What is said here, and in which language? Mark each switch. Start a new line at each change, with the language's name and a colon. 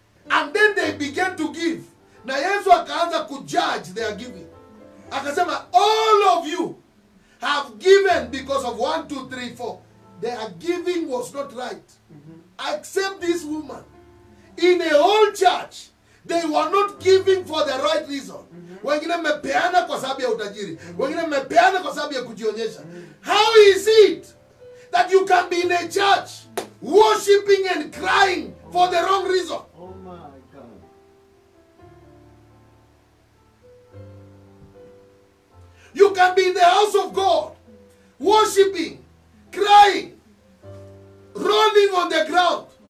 English: And then they began to give.
Swahili: Na Yesu akaanza kujudge
English: their giving.
Swahili: Akasema,
English: all of you have given because of 1, 2, 3, 4. Their giving was not right. Except this woman. In a whole church, they were not giving for the right reason.
Swahili: Wengine mepeana kwa sababu ya utajiri. Wengine mepeana kwa sababu ya kujionyesha.
English: How is it that you can be in a church worshiping and crying for the wrong reason? Oh my God. You can be in the house of God worshiping, crying, rolling on the ground.